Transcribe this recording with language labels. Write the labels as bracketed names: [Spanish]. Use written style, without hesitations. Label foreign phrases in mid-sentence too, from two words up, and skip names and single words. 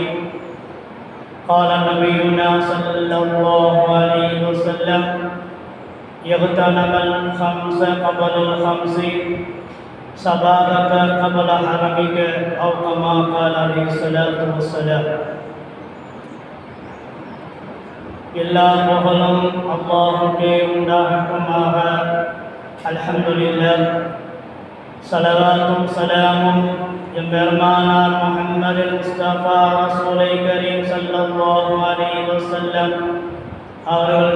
[Arabic] قال نبينا صلى الله عليه وسلم: اغتنم الخمس قبل الخمس، صبابك قبل حرمك، أو كما قال عليه الصلاة والسلام. [Tamil] எல்லா புகழும் அல்லாஹ்வுக்கே உண்டாகட்டுமாக. அல்ஹம்துலில்லாஹ். ஸலவாத்தும் ஸலாமும் எம்பெருமானார் முஹம்மது முஸ்தபா ரசூலை கரீம் [Arabic] صلى الله عليه وسلم [Tamil] அவர்கள்